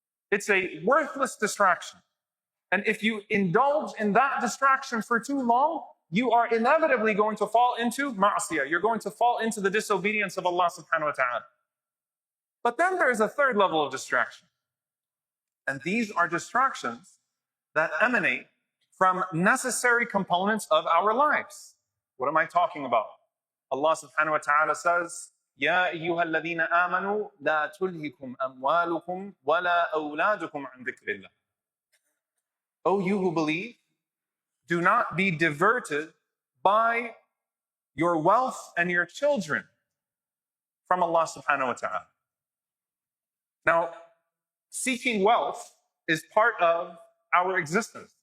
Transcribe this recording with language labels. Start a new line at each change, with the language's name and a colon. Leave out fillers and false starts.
English: It's a worthless distraction. And if you indulge in that distraction for too long, you are inevitably going to fall into ma'asiyah. You're going to fall into the disobedience of Allah subhanahu wa ta'ala. But then there's a third level of distraction. And these are distractions that emanate from necessary components of our lives. What am I talking about? Allah subhanahu wa ta'ala says,
Arabic: يَا أَيُّهَا الَّذِينَ آمَنُوا لَا تُلْهِكُمْ أَمْوَالُكُمْ وَلَا أَوْلَادُكُمْ عَنْ ذِكْرِ اللَّهِ.
English: O you who believe, do not be diverted by your wealth and your children from Allah subhanahu wa ta'ala. Now, seeking wealth is part of our existence.